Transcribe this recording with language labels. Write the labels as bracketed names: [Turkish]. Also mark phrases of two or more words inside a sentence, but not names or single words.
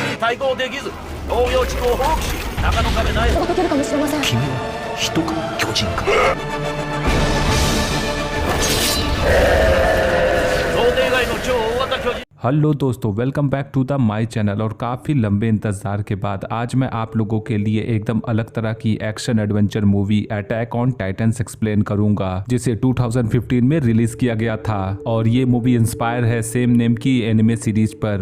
[Japanese] 対抗できず東洋地区を放棄し中野壁内へ追っかけるかもしれません。君は人か巨人か。想定外の超大型巨人 [Hindi] हेलो दोस्तों, [English] welcome back to the my channel. [Hindi] और काफ़ी लंबे इंतज़ार के बाद आज मैं आप लोगों के लिए एकदम अलग तरह की [English] action adventure movie [Hindi] अटैक ऑन टाइटन्स एक्सप्लेन करूंगा, जिसे 2015 में रिलीज किया गया था। और ये मूवी इंस्पायर है [English] same name [Hindi] की [English] anime series [Hindi] पर।